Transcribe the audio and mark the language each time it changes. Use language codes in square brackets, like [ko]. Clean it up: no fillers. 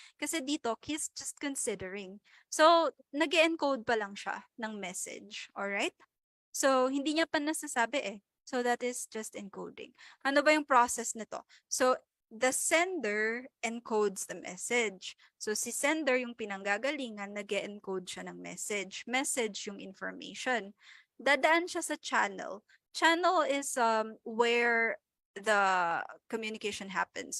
[tl] Kasi dito, [en] he's just considering. [tl] So, nag encode pa lang siya ng message. Alright? So, hindi niya pa nasasabi eh. [en] So, that is just encoding. [tl] Ano ba yung process nito? [en] So, the sender encodes the message. [tl] So, si sender yung pinanggagalingan, nag encode siya ng message. Message yung information. Dadaan siya sa channel. [en] Channel is where the communication happens.